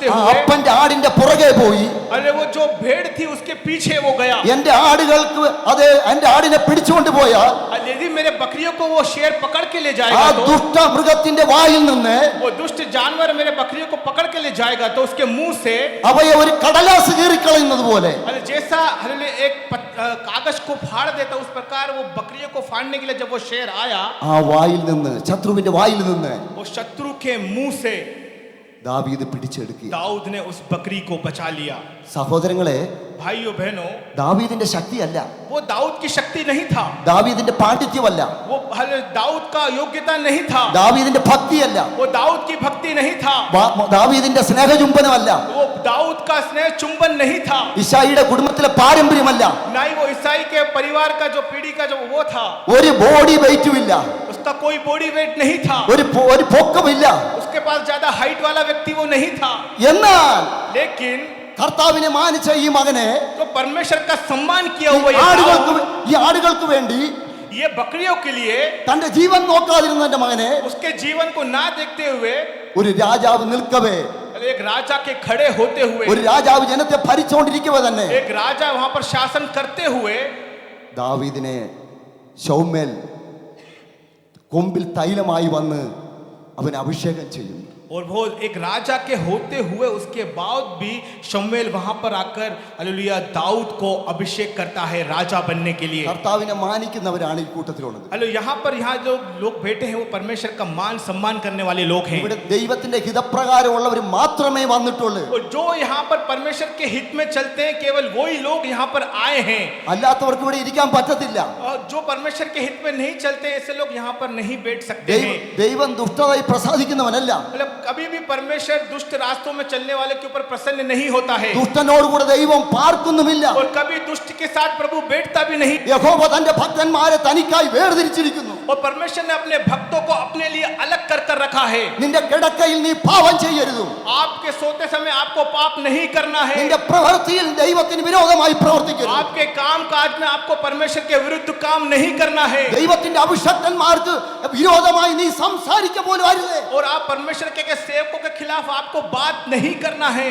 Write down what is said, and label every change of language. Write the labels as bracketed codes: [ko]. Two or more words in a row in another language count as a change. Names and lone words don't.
[hi] ആ हुए, [ml] അപ്പന്റെ ആടിന്റെ പുറകെ പോയി, [hi] अरे वो जो भेड़ थी उसके पीछे वो गया. [ml] എന്റെ ആടുകൾക്ക് അതെ എന്റെ ആടിനെ പിടിച്ചുകൊണ്ട് പോയാൽ [hi] यदि मेरे बकरियों को वो शेर पकड़ के ले ആ जाएगा तो, [ml] ദുഷ്ട മൃഗത്തിന്റെ വായിൽ നിന്ന് [hi] वो दुष्ट जानवर मेरे बकरियों को पकड़ के ले जाएगा तो उसके मुंह से [ml] അവയെ ഒരു കടലാസ് കീറിക്കളയുന്നത് പോലെ [hi] अरे जैसा एक कागज को फाड़ देता उस प्रकार वो बकरियों को फाड़ने के लिए जब वो शेर आया, [ml] ആ വായിൽ നിന്ന്, ശത്രുവിന്റെ വായിൽ നിന്ന് [hi] वो शत्रु के मुंह से [ml] ദാവീദ് പിടിച്ചെടുക്കുക. [hi] दाऊद ने उस बकरी को बचा लिया. [ml] സഹോദരങ്ങളെ, [hi] भाइयों बहनों, [ml] ദാവീദിന്റെ ശക്തിയല്ല, [hi] वो दाऊद की शक्ति नहीं था, [ml] ദാവീദിന്റെ പാണ്ഡിത്യമല്ല, [hi] वो दाऊद का योग्यता नहीं था, [ml] ദാവീദിന്റെ ഭക്തിയല്ല, [hi] वो दाऊद की भक्ति नहीं था, [ml] ദാവീദിന്റെ സ്നേഹചുംബനമല്ല, [hi] वो दाऊद का स्नेह चुंबन नहीं था, [ml] ഇശായിയുടെ കുടുംബത്തിലെ പാരമ്പര്യമല്ല, [hi] ना ही वो ईसाई के परिवार का जो पीढ़ी का जो वो था, [ml] ഒരു [en] body weight [ml] ഇല്ല, [hi] उसका कोई [en] body weight [hi] नहीं था, [ml] ഒരു പൊക്കമില്ല. [hi] उसके पास ज्यादा हाइट वाला व्यक्ति वो नहीं था. [ml] എന്നാൽ [hi] लेकिन [ml] കർത്താവിനെ മാനിച്ച ഈ മകനെ [hi] तो परमेश्वर का सम्मान किया हुआ [ml] ഈ ആടുകൾക്ക് വേണ്ടി [hi] ये बकरियों के लिए [ml] തന്റെ ജീവൻ നോക്കാതിരുന്ന എന്റെ മകനെ [hi] उसके जीवन को ना देखते हुए [ml] ഒരു രാജാവ് നിൽക്കവേ, [hi] एक राजा के खड़े होते हुए, [ml] ഒരു രാജാവ് ജനത്തെ ഭരിച്ചുകൊണ്ടിരിക്കവേ തന്നെ [hi] एक राजा वहां पर शासन करते हुए [ml] ദാവീദിനെ ശൗമേൽ കൊമ്പിൽ തൈലമായി വന്ന് അവൻ അഭിഷേകം ചെയ്യും. [hi] और वो एक राजा के होते हुए उसके बाद भी शमूएल वहां पर आकर हालेलुया दाऊद को अभिषेक करता है राजा बनने के लिए. [ml] കർത്താവിനെ മാനിക്കുന്നവരാണ് ഈ കൂട്ടത്തിലുള്ളത്. [hi] हेलो, यहाँ जो लोग बैठे हैं वो परमेश्वर का मान सम्मान करने वाले लोग हैं. [ml] ഇവിടെ ദൈവത്തിന്റെ ഹിതപ്രകാരമുള്ളവർ മാത്രമേ വന്നിട്ടുള്ളൂ. [hi] और जो यहाँ पर परमेश्वर के हित में चलते हैं केवल वही लोग यहाँ पर आए हैं. [ml] അല്ലാത്തവർക്ക് ഇവിടെ ഇരിക്കാൻ പറ്റത്തില്ല. [hi] और जो परमेश्वर के हित में नहीं चलते ऐसे लोग यहाँ पर नहीं बैठ सकते हैं. [ml] ദൈവം ദുഷ്ടതയെ പ്രസാദിക്കുന്നവനല്ല. [hi] मतलब कभी भी परमेश्वर दुष्ट रास्तों में चलने वाले के ऊपर प्रसन्न नहीं होता है. [ml] ദുഷ്ടനോടുകൂടെ ദൈവം പാർക്കുന്നുമില്ല. [hi] और कभी दुष्ट के साथ प्रभु बैठता भी नहीं. [ml] യഹോവ തന്റെ ഭക്തന്മാരെ തനിക്കായി വേർതിരിച്ചിരിക്കുന്നു. [hi] और परमेश्वर ने अपने भक्तों को अपने लिए अलग कर कर रखा है. [ml] നിന്റെ കിടക്കയിൽ നീ പാപം ചെയ്യരുത്. [hi] आपके सोते समय आपको पाप नहीं करना है. [ml] നിന്റെ പ്രവൃത്തിയിൽ ദൈവത്തിന് വിരോധമായി പ്രവർത്തിക്കരുത്. [hi] आपके काम काज में आपको परमेश्वर के विरुद्ध काम नहीं करना है. [ml] ദൈവത്തിന്റെ അഭിഷക്തന്മാർക്ക് വിരോധമായി നീ സംസാരിക്ക പോലും അരുത്. [hi] और आप परमेश्वर के सेवकों के खिलाफ आपको बात नहीं करना है.